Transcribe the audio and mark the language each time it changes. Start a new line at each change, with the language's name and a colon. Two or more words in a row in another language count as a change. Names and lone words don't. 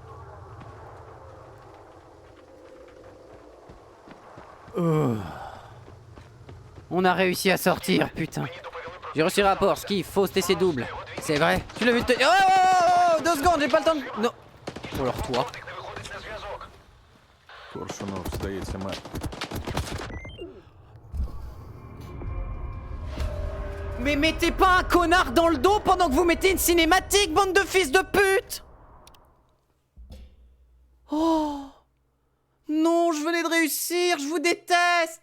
French: Oh. On a réussi à sortir, putain. J'ai reçu rapport, ski, fausse TC double. C'est vrai. Tu l'as vu te... Oh, oh, oh, 2 secondes, j'ai pas le temps de... Non. Oh alors toi.
Ukrainian: Коршунов, здається, мер.
French: Mais mettez pas un connard dans le dos pendant que vous mettez une cinématique, bande de fils de pute! Oh! Non, je venais de réussir, je vous déteste!